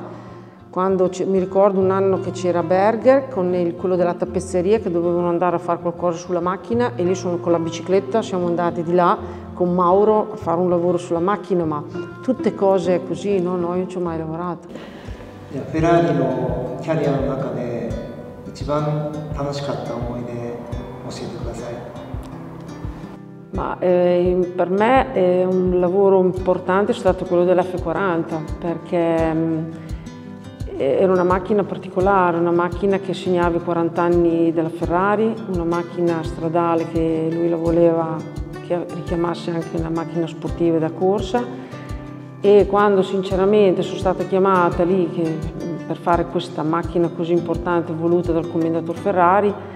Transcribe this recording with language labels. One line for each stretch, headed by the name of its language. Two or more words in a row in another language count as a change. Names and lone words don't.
Italian: Quando mi ricordo un anno che c'era Berger con quello della tappezzeria che dovevano andare a fare qualcosa sulla macchina e lì con la bicicletta siamo andati di là con Mauro a fare un lavoro sulla macchina, ma tutte cose così, no, io non ci ho mai lavorato.
Japanese: じゃあフェラーリのキャリアの中で一番楽しかった思い出教えてください。
Italian: Ma per me un lavoro importante è stato quello dell'F40 perché era una macchina particolare, una macchina che segnava i 40 anni della Ferrari, una macchina stradale che lui la voleva che richiamasse anche una macchina sportiva da corsa, e quando sinceramente sono stata chiamata lì per fare questa macchina così importante voluta dal commendatore Ferrari,